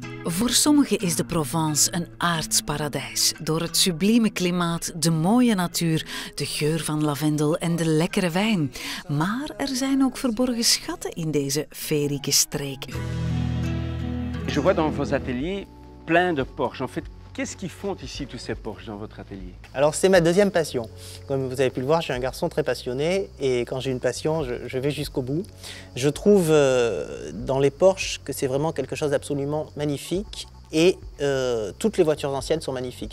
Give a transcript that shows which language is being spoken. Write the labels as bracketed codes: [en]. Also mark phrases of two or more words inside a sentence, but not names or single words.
[nl] Voor sommigen is de Provence een aards paradijs. Door het sublieme klimaat, de mooie natuur, de geur van lavendel en de lekkere wijn. Maar er zijn ook verborgen schatten in deze feerieke streek. [fr] Je vois dans vos ateliers plein de Porsche. En fait, qu'est-ce qu'ils font ici tous ces Porsche dans votre atelier? Alors c'est ma deuxième passion. Comme vous avez pu le voir, je suis un garçon très passionné et quand j'ai une passion, je vais jusqu'au bout. Je trouve dans les Porsche que c'est vraiment quelque chose d'absolument magnifique et toutes les voitures anciennes sont magnifiques.